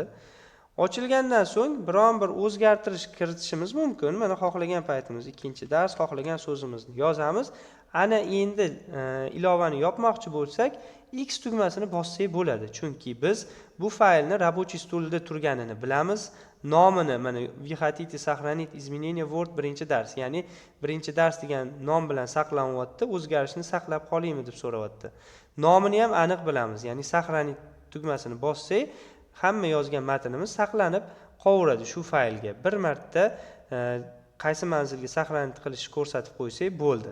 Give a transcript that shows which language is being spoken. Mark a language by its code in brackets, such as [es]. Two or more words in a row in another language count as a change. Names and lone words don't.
[uz] Ochilgandan so'ng biron bir o'zgartirish kiritishimiz mumkin. Mana xohlagan paytimiz ikkinchi dars, xohlagan so'zimizni yozamiz. Ana endi ilovani yopmoqchi bo'lsak, X tugmasini bossak bo'ladi. Chunki biz bu faylni [ru] рабочий столda [uz] turganini bilamiz. Nomini mana [ru] вы хотите сохранить изменения [uz] Word birinchi dars, ya'ni birinchi dars degan nom bilan saqlanyapti, o'zgarishni saqlab qolaymi deb so'rayapti. Nomini ham aniq bilamiz, ya'ni сохранить tugmasini bossak, hamma yozgan matnimiz saqlanib qolaveradi shu faylga. Bir marta qaysi manzilga saqlanib qilishni ko'rsatib qo'ysak bo'ldi.